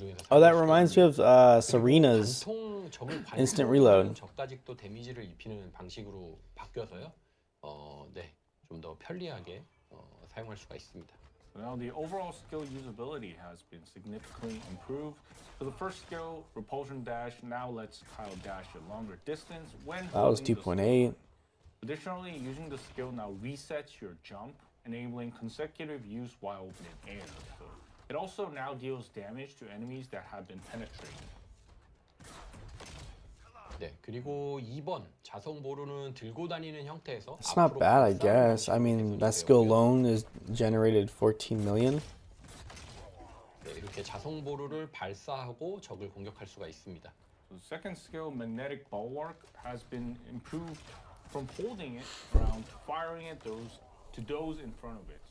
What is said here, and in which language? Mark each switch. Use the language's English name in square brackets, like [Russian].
[English] Oh, that reminds me of Serena's instant reload. [Korean] 적다직도 데미지를 입히는 방식으로 바뀌어서요. 네, 좀 더 편리하게 사용할 수가 있습니다. [English] Now the overall skill usability has been significantly improved. For the first skill, repulsion dash, now lets Kyle dash a longer distance when that was 2.8. Additionally, using the skill now resets your jump, enabling consecutive use while in air. So it also now deals damage to enemies that have been penetrated. [Korean] 네, 그리고 2번 자성 보루는 들고 다니는 형태에서 [English] It's not bad, I guess. I mean, that skill alone is generated 14 million. [Korean] 네, 이렇게 자성 보루를 발사하고 적을 공격할 수가 있습니다. [English] So the second skill, magnetic bulwark, has been improved from holding it around to firing it to those in front of it.